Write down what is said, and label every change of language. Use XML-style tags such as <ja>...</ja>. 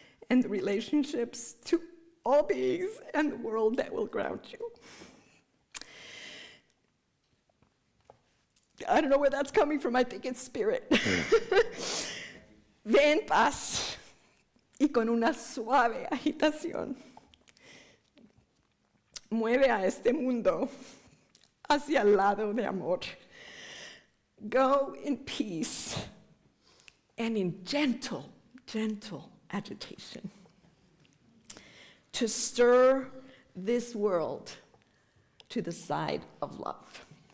<en>And the relationships to all beings and the world that will ground you. I don't know where that's coming from. I think it's Spirit.</en> <es>Ve en paz y con una suave agitación. Mueve a este mundo hacia el lado de amor.</es> <en>Go in peace and in gentle agitation, to stir this world to the side of love.</en>